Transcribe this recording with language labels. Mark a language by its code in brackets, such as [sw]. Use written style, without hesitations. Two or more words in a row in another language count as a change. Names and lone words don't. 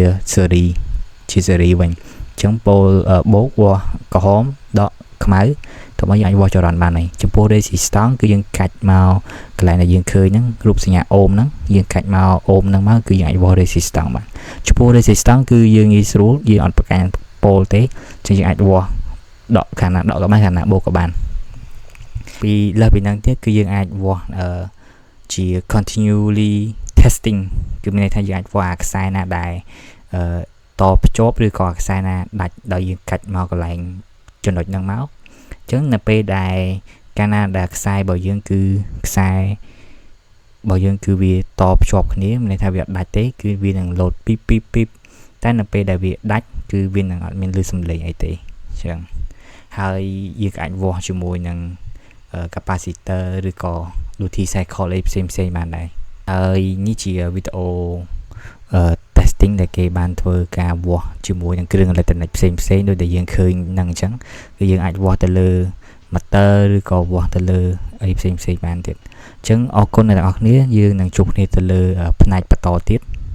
[km] series វិញអញ្ចឹងប៉ូលបូកវាស់ក្រហមដកខ្មៅទៅមកយើងអាចវាស់ចរន្តបានហើយចំពោះ resistance គឺយើងកាច់មកកន្លែងដែលយើងឃើញហ្នឹងរូបសញ្ញាអូមហ្នឹងយើងកាច់មកអូមហ្នឹងមកគឺយើងអាចវាស់ resistance បានចំពោះ resistance គឺ យើងងាយស្រួលយើងអត់ប្រកាន់ប៉ូលទេអញ្ចឹងយើងអាចវាស់ដកខាងណាដកក៏បានខាងណាបូកក៏បានពីលើសពីហ្នឹងទៀតគឺយើងអាចវាស់ជា [en] continually testing [km] គឺមានន័យថាយើងអាចវា ស់ខ្សែណាដែលតភ្ជាប់ឬក៏ខ្សែណាដាច់ដោយយើងកាច់មកកន្លែងចំណុចហ្នឹងមកអញ្ចឹងនៅពេលដែលកាលណាដែលខ្សែរបស់យើងគឺខ្សែរបស់យើងគឺវាតភ្ជាប់គ្នាមានន័យថាវាអត់ដាច់ទេគឺវានឹងលោតពីបតែនៅពេលដែលវាដាច់គឺវានឹងអត់មានឮសំឡេងអីទេអញ្ចឹងហើយយើងអាចវាស់ជាមួយនឹង capacitor ឬក៏ [en] duty cycle [km] អីផ្សេងបានដែរហើយនេះជាវីដេអូ testing ដែលគេបានធ្វើការវាស់ជាមួយនឹងគ្រឿងអេឡិចត្រូនិកផ្សេងដូចដែលយើងឃើញហ្នឹងអញ្ចឹងគឺយើងអាចវាស់ទៅលើ motor ឬក៏វាស់ទៅលើអីផ្សេងបានទៀតអញ្ចឹងអរគុណអ្នកទាំងអស់គ្នាយើងនឹងជួបគ្នាទៅលើផ្នែកបន្តទៀត